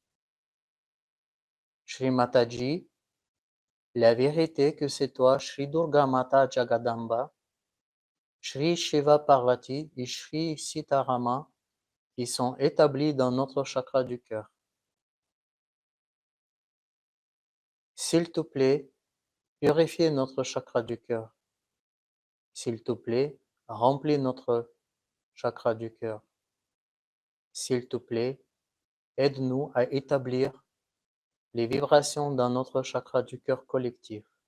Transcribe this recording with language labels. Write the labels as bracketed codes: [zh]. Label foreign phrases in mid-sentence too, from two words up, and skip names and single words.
[fr] Shri Mataji, la vérité que c'est toi, Shri Durga Mata Jagadamba, Shri Shiva Parvati et Shri Sitarama, qui sont établis dans notre chakra du cœur. S'il te plaît, purifie notre chakra du cœur. S'il te plaît, remplis notre chakra du cœur. S'il te plaît, aide-nous à établir les vibrations dans notre chakra du cœur collectif.